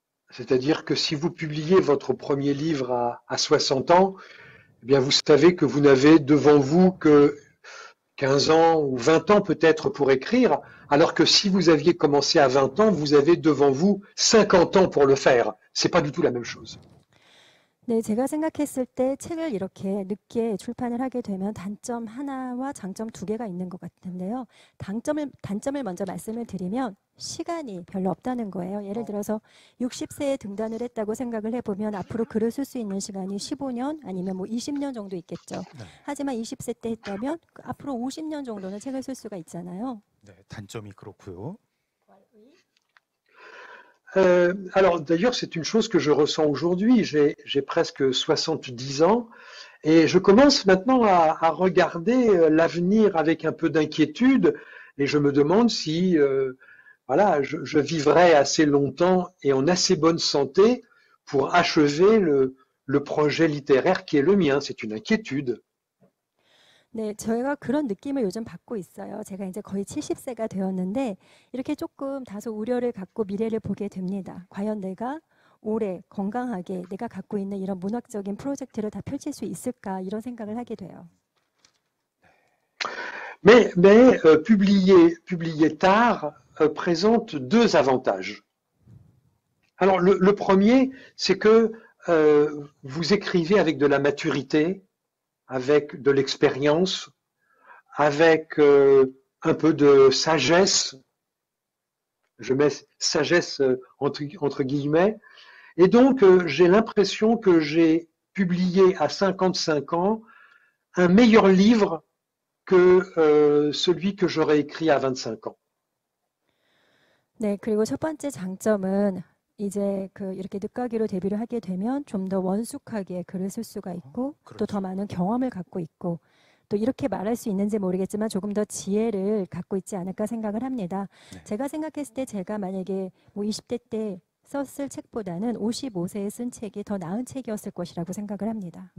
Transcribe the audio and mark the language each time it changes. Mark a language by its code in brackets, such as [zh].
[fr] C'est-à-dire que si vous publiez votre premier livre à 60 ans, eh bien vous savez que vous n'avez devant vous que 15 ans ou 20 ans peut-être pour écrire, alors que si vous aviez commencé à 20 ans, vous avez devant vous 50 ans pour le faire. C'est pas du tout la même chose. [ko] 네, 제가 생각했을 때 책을 이렇게 늦게 출판을 하게 되면 단점 하나와 장점 두 개가 있는 것 같은데요. 단점을 먼저 말씀을 드리면 시간이 별로 없다는 거예요. 예를 들어서 60세에 등단을 했다고 생각을 해보면 앞으로 글을 쓸 수 있는 시간이 15년 아니면 뭐 20년 정도 있겠죠. 네. 하지만 20세 때 했다면 앞으로 50년 정도는 책을 쓸 수가 있잖아요. 네, 단점이 그렇고요. [fr] Alors d'ailleurs, c'est une chose que je ressens aujourd'hui. J'ai presque 70 ans et je commence maintenant à regarder l'avenir avec un peu d'inquiétude et je me demande si voilà, je vivrai assez longtemps et en assez bonne santé pour achever le projet littéraire qui est le mien. C'est une inquiétude. [ko] 네, 저희가 그런 느낌을 요즘 받고 있어요. 제가 이제 거의 70세가 되었는데 이렇게 조금 다소 우려를 갖고 미래를 보게 됩니다. 과연 내가 오래 건강하게 내가 갖고 있는 이런 문학적인 프로젝트를 다 펼칠 수 있을까 이런 생각을 하게 돼요. [fr] Mais publier tard présente deux avantages. Alors le premier, c'est que vous écrivez avec de la maturité, avec de l'expérience, avec un peu de sagesse, je mets sagesse entre guillemets, et donc j'ai l'impression que j'ai publié à 55 ans un meilleur livre que celui que j'aurais écrit à 25 ans. [ko] 네, 그리고 첫 번째 장점은 이제 이렇게 늦가기로 데뷔를 하게 되면 좀 더 원숙하게 글을 쓸 수가 있고 또 더 많은 경험을 갖고 있고 또 이렇게 말할 수 있는지 모르겠지만 조금 더 지혜를 갖고 있지 않을까 생각을 합니다. 네. 제가 생각했을 때 제가 만약에 뭐 20대 때 썼을 책보다는 55세에 쓴 책이 더 나은 책이었을 것이라고 생각을 합니다.